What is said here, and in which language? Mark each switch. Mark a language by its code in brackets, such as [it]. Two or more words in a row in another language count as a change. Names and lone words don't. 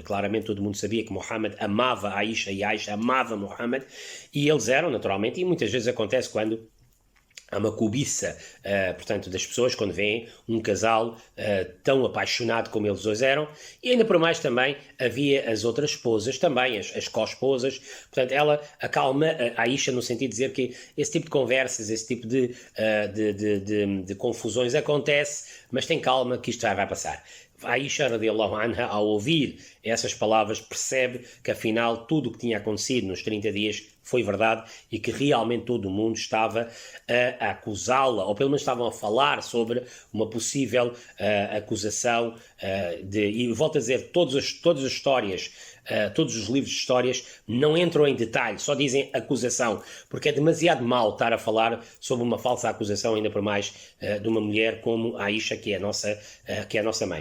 [pt] Claramente todo mundo sabia que Muhammad amava Aisha e Aisha amava Muhammad, e eles eram, naturalmente, e muitas vezes acontece quando há uma cobiça, portanto, das pessoas quando veem um casal tão apaixonado como eles dois eram, e ainda por mais também havia as outras esposas, também as co-esposas, portanto, ela acalma a Aisha no sentido de dizer que esse tipo de conversas, esse tipo de confusões acontece, mas tem calma que isto já vai passar. [ar] Aisha, رضي الله عنها, [pt] ao ouvir essas palavras, percebe que afinal tudo o que tinha acontecido nos 30 dias foi verdade e que realmente todo o mundo estava a acusá-la, ou pelo menos estavam a falar sobre uma possível acusação e volto a dizer, todas as histórias, todos os livros de histórias não entram em detalhe, só dizem acusação, porque é demasiado mal estar a falar sobre uma falsa acusação, ainda por mais de uma mulher como a Aisha, que é a nossa mãe.